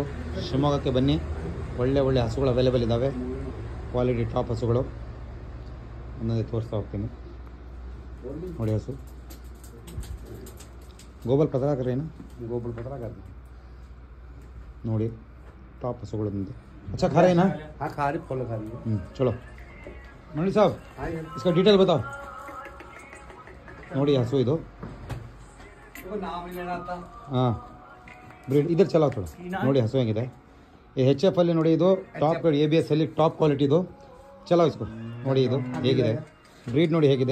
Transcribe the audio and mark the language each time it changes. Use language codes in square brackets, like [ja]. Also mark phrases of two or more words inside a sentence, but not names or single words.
[kn] ಶಿವಮೊಗ್ಗಕ್ಕೆ ಬನ್ನಿ, ಒಳ್ಳೆ ಹಸುಗಳು ಅವೈಲೇಬಲ್ ಇದ್ದಾವೆ. [en] quality top [kn] ಹಸುಗಳು ಒಂದೊಂದೇ ತೋರಿಸ್ತಾ ಹೋಗ್ತೀನಿ. ನೋಡಿ, ಹಸು ಗೋಬಲ್ ಪತ್ರಾಕರ ಏನು ಗೋಬಲ್ ಪತ್ರಾಕರ ನೋಡಿ, ಟಾಪ್ ಹಸುಗಳು ಬಂದು [hi] अच्छा खा रहे हैं ना? हाँ खा रही, फुल खा रही है। चलो मंडी साहब, इसका डिटेल बताओ. [kn] ನೋಡಿ ಹಸು ಇದು. ಹಾಂ, ಬ್ರೀಡ್ ಇದ್ರ [hi] चलो थोड़ा. [kn] ನೋಡಿ ಹಸು ಹೆಂಗಿದೆ. ಈ HF ಅಲ್ಲಿ ನೋಡಿ, ಇದು ಟಾಪ್ ABS ಅಲ್ಲಿ [en] top quality [kn] ಇದು. [hi] चलो इसको. [kn] ನೋಡಿ ಇದು ಹೇಗಿದೆ, ಬ್ರೀಡ್ ನೋಡಿ ಹೇಗಿದೆ.